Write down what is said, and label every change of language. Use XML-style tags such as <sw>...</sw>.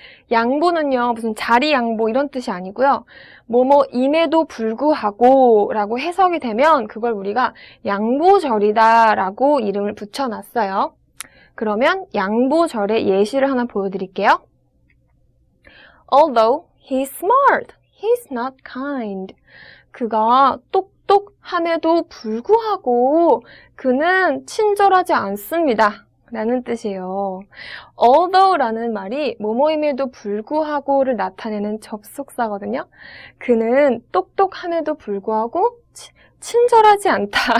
<ko>양보는요, 무슨 자리 양보 이런 뜻이 아니고요. 뭐뭐임에도 불구하고 라고 해석이 되면 그걸 우리가 양보절이다 라고 이름을 붙여놨어요. 그러면 양보절의 예시를 하나 보여드릴게요.</ko> <en>Although he's smart, he's not kind.</en> <ko>그가 함에도 불구하고 그는 친절하지 않습니다. 라는 뜻이에요. although라는 말이 뭐뭐임에도 불구하고를 나타내는 접속사거든요. 그는 똑똑함에도 불구하고 친절하지 않다.</ko>